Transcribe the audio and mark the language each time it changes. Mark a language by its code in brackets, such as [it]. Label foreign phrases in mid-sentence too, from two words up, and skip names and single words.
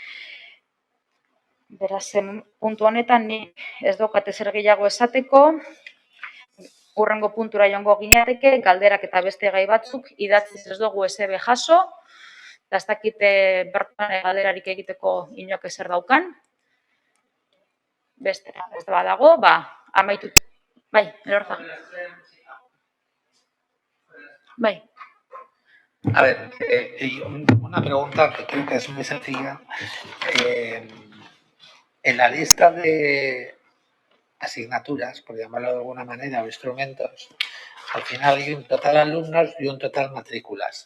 [eu] Beraz, puntu honetan, ni ez daukat ezer gehiago esateko, hurrengo puntura joango ginateke, galderak eta beste gai batzuk, idatziz ez dugu SB jaso, eta ez dakite bertan galderarik egiteko inoak ezer daukan. Beste badago, amaitu. Bai, Elorza. Bai. [es] A ver, una pregunta que creo que es muy sencilla. En la lista de asignaturas, por llamarlo de alguna manera, o instrumentos, al final hay un total alumnos y un total matrículas.